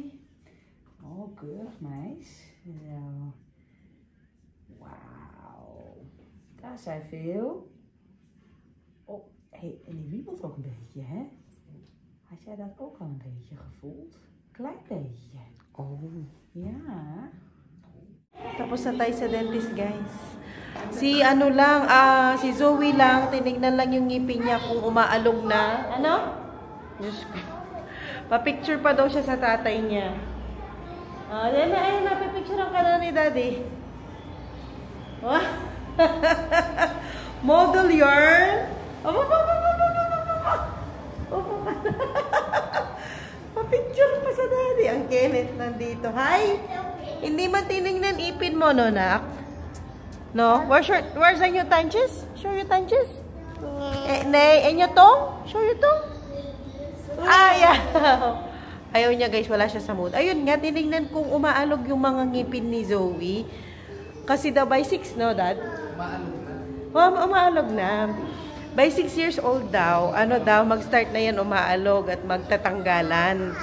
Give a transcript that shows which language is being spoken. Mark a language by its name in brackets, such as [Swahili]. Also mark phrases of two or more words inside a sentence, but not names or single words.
[Dutch] Oh, keurig meis. Zo. Wauw. Daar zijn veel. Oh, hey, en die wiebelt ook een beetje, hè? Had jij dat ook al een beetje gevoeld? Klein beetje. Oh. Ja. [Filipino] Tapos na tayo sa dentist, guys. Si si Zoe lang, tinignan lang yung ngipin niya kung umaalog na. Ano? Diyos ko. Pa-picture pa daw siya sa tatay niya. Ayun na, pa-picturean ka na ni Daddy. Oh. Model yarn. Pa-picture pa sa Daddy. Ang Kenneth nandito. Hi! Hindi man tinignan ipin mo, no, nak? [English] No? Where's the new tanches? Show your tanches. And your tongue? Show your tongue. Yeah. [Filipino] Ayaw niya, guys. Wala siya sa mood. Ayun nga, tinignan kung umaalog yung mga ngipin ni Zoe. Kasi daw by 6, no, Dad? Umaalog na. [English] By 6 years old [Filipino] daw, mag-start na yan umaalog at magtatanggalan.